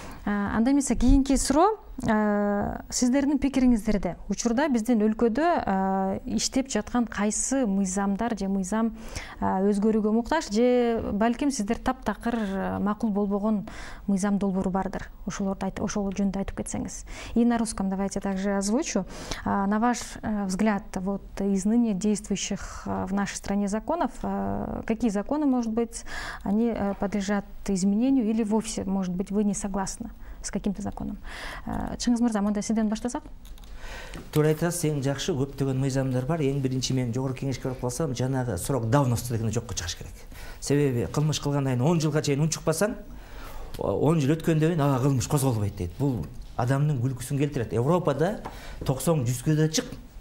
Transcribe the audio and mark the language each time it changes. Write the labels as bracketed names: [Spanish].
[Kyrgyz] Анда эмесе кийинки суроо сиздердин пикириңиздерде. Учурда биздин өлкөдө иштеп жаткан кайсы мыйзамдар же мыйзам өзгөрүүгө муктаж же балким сиздер таптакыр макул болбогон мыйзам долбоору бардыр. Ошол жөнүндө айтып кетсеңиз. [Russian] И на русском давайте также озвучу. На ваш взгляд, вот из ныне действующих в нашей стране законов, какие законы, может быть, они подлежат изменению или вовсе, может быть, вы не согласны с каким-то законом? [Kyrgyz] Чыңгыз мырза, мындай сизден баштасак? Туура айтасыз, эң жакшы көптөгөн мыйзамдар бар. Эң биринчи мен жогорку кеңешке барып калсам, жанагы [Russian] срок давности [Kyrgyz] дегенди жокко чыгыш керек. Себеби кылмыш кылгандан кийин 10 жылга чейин унчукпасаң, 10 жыл өткөндөн кийин ага кылмыш козголбойт дейт. Бул адамдын күлкүсүн келтирет. Европада 90-100гө да чык.